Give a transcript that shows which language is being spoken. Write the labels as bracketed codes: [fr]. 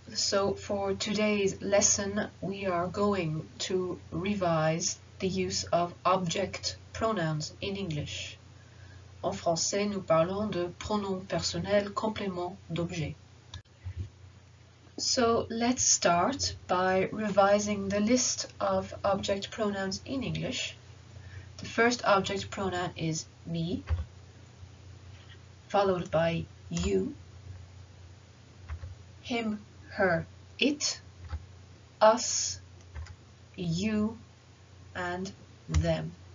[en] So for today's lesson we are going to revise the use of object pronouns in English. [fr] En français, nous parlons de pronoms personnels compléments d'objet. [en] So let's start by revising the list of object pronouns in English. The first object pronoun is me, followed by you, him, her, it, us, you, and them.